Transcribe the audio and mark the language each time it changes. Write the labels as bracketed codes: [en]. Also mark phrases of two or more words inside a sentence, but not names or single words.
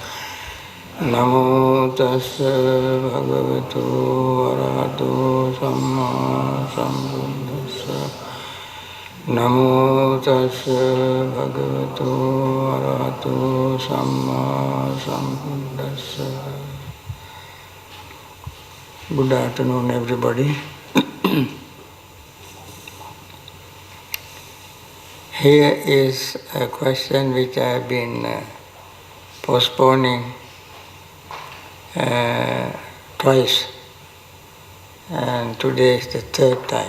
[pi] Namo tassa bhagavato arahato samma sambuddhassa. Namo tassa bhagavato arahato samma sambuddhassa. [en] Good afternoon, everybody. Here is a question which I have been postponing twice, and today is the third time.